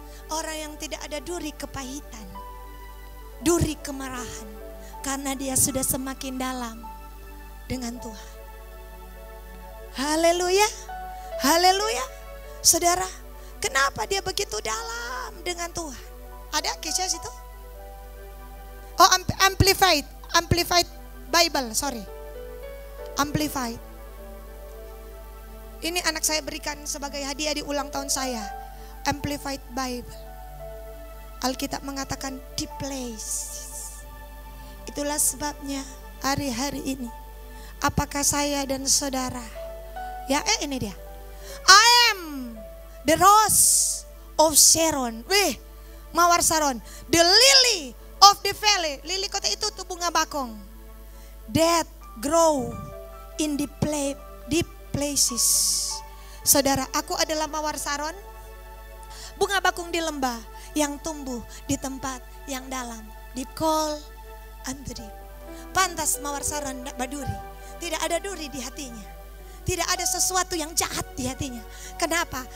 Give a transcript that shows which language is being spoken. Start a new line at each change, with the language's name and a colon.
Indonesian: Orang yang tidak ada duri kepahitan, duri kemarahan, karena dia sudah semakin dalam dengan Tuhan. Haleluya, haleluya. Saudara, kenapa dia begitu dalam dengan Tuhan? Ada kisah situ?
English: Oh, amplified Bible, sorry. Amplified.
Indonesian: Ini anak saya berikan sebagai hadiah di ulang tahun saya. Amplified Bible. Alkitab mengatakan
English: the place.
Indonesian: Itulah sebabnya hari-hari ini, apakah saya dan saudara, ya ini dia.
English: I am the rose of Sharon.
Indonesian: Mawar Saron.
English: The lily of the valley.
Indonesian: Lili kota itu tuh bunga bakong.
English: That grow in the deep places.
Indonesian: Saudara, aku adalah mawar Saron. Bunga bakung di lembah yang tumbuh di tempat yang dalam.
English: Deep call unto deep.
Indonesian: Pantas mawar Saron tidak berduri. Tidak ada duri di hatinya. Tidak ada sesuatu yang jahat di hatinya. Kenapa?